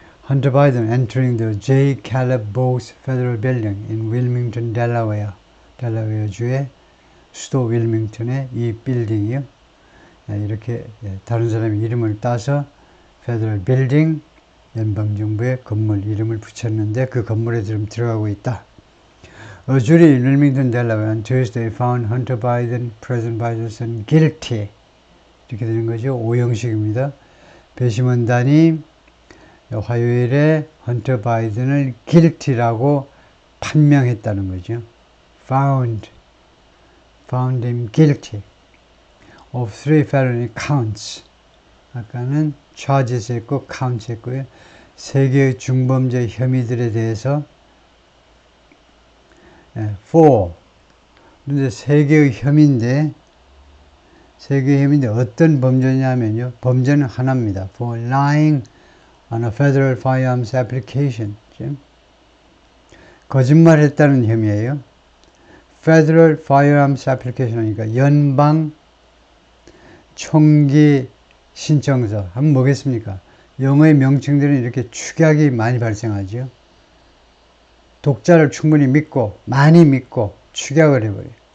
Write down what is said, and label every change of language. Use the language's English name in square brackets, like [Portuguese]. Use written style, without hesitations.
[English] Hunter Biden entering the J. Caleb Bose Federal Building in Wilmington, Delaware. [Korean] 델라웨어주의 수도 윌밍턴의 이 빌딩이요. 이렇게 다른 사람의 이름을 따서 Federal Building, 연방정부의 건물 이름을 붙였는데 그 건물에 지금 들어가고 있다. [English] A jury in Wilmington, Delaware on Tuesday found Hunter Biden, President Biden's son, guilty. [Korean] 이렇게 되는 거죠. 오형식입니다. 배심원단이 화요일에 헌터 바이든을 guilty라고 판명했다는 거죠. [English] found him guilty of 3 felony counts. [Korean] 아까는 charges 했고 counts 했고요. 세 개의 중범죄 혐의들에 대해서 for. 그런데 세 개의 혐의인데 어떤 범죄냐면요. 범죄는 하나입니다. [English] For lying on a federal firearms application. [Korean] 거짓말했다는 혐의예요. [English] Federal firearms application [Korean] 하니까 연방 총기 신청서. 한번 보겠습니까? 영어의 명칭들은 이렇게 축약이 많이 발생하죠. 독자를 충분히 믿고 많이 믿고 축약을 해버려요.